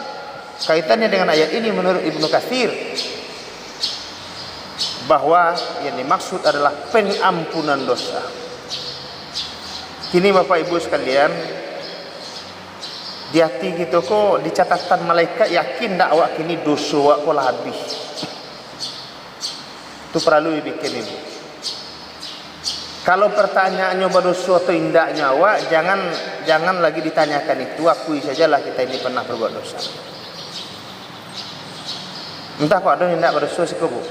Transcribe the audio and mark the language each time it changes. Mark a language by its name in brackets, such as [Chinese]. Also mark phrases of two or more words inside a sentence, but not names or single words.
[Indonesian] Kaitannya dengan ayat ini menurut Ibnu Katsir bahwa yang dimaksud adalah pengampunan dosa. [Minangkabau] Kini Bapak Ibu sekalian, di hati kita kok di catatan malaikat yakin tak awak kini dosa awak kok lah habis. [Indonesian] Itu perlu dibikin ini. Kalau pertanyaannya berdosa atau indahnya awak, jangan lagi ditanyakan itu. Akui sajalah kita ini pernah berbuat dosa. Entah kok ada yang tidak berdosa sih Bu.